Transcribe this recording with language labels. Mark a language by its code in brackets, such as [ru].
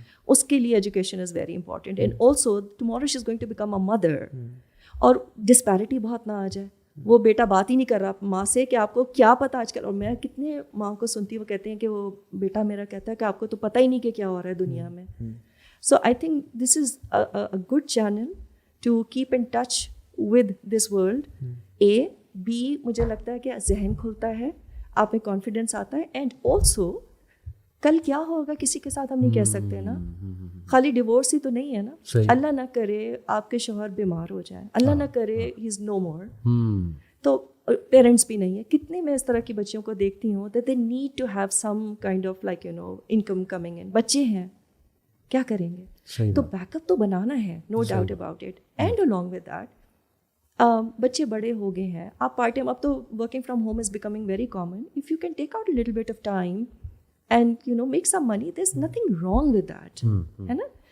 [ur] اس کے لیے [en] Education is very important. And also tomorrow she is going to become a mother, [ur] اور disparity بہت نہ آ جائے. وہ بیٹا بات ہی نہیں کر رہا ماں سے کہ آپ کو کیا پتہ آج کل, اور میں کتنے ماں کو سنتی ہوں وہ کہتے ہیں کہ وہ بیٹا میرا کہتا ہے کہ آپ کو تو پتہ ہی نہیں کہ کیا ہو رہا ہے دنیا میں. [en] So I think this is a good channel to keep in touch with this world. [ur] B مجھے لگتا ہے کہ ذہن کھلتا ہے, آپ میں کانفیڈنس آتا ہے, [en] and also [ur] کل کیا ہوگا کسی کے ساتھ ہم نہیں کہہ سکتے نا. خالی ڈیورس ہی تو نہیں ہے نا. اللہ نہ کرے آپ کے شوہر بیمار ہو جائیں, اللہ نہ کرے [en] he is no more, [ur] تو پیرنٹس بھی نہیں ہے. کتنے میں اس طرح کی بچیوں کو دیکھتی ہوں [en] that they need to have some kind of like income coming in. [ur] بچے ہیں کیا کریں گے, تو بیک اپ تو بنانا ہے, [en] No doubt about it. And along with that [ur] بچے بڑے ہو گئے ہیں, [en] آپ part time, [ur] اب تو [en] Working from home is becoming very common. If you can take out little bit of time and make some money, there is nothing wrong with that, [ur] ہے نا.